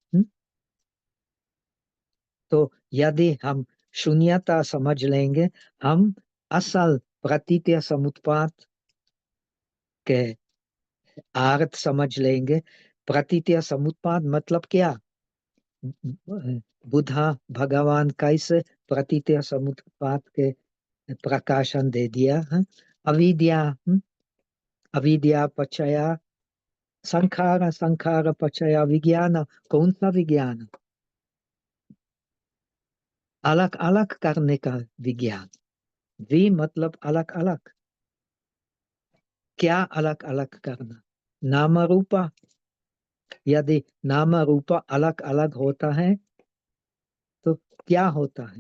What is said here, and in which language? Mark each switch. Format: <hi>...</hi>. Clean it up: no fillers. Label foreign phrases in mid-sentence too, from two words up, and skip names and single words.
<hi>तो यदि हम शून्यता समझ लेंगे, हम असल प्रतीतीय समुत्पाद के अर्थ समझ लेंगे। प्रतीतीय समुत्पाद मतलब क्या? बुद्धा भगवान कैसे प्रतीतीय समुत्पाद के प्रकाशन दे दिया है?</hi> <pi>अविद्या अविद्या पचया संखार, संखार पचया विज्ञान।</pi> <hi>कौन सा विज्ञान? अलग अलग करने का विज्ञान। वि मतलब अलग अलग। क्या अलग अलग करना? नाम रूपा। यदि नाम रूपा अलग अलग होता है तो क्या होता है?</hi>